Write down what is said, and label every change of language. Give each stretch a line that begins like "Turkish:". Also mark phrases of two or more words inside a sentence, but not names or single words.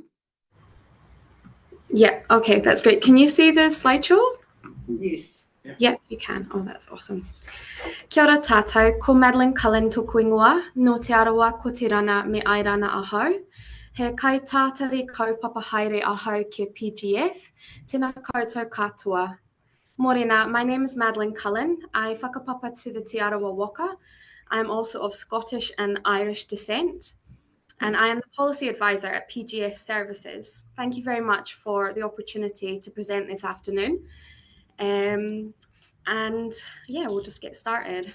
English: Yeah, okay, that's great. Can you see the slideshow? Yes. Yeah, you can. Oh, that's awesome.
Māori: Kia ora tātou, ko Madeleine Cullen tōku ingoa, no te arawa ko te rana me ai rana ahau. He kai tātari kaupapa haere ahau ki PGF, tēnā koutou katoa. Morena,
English: my name is Madeleine Cullen. I whakapapa to the Te Arawa Waka. I am also of Scottish and Irish descent. And I am the policy advisor at PGF Services. Thank you very much for the opportunity to present this afternoon. And yeah, we'll just get started.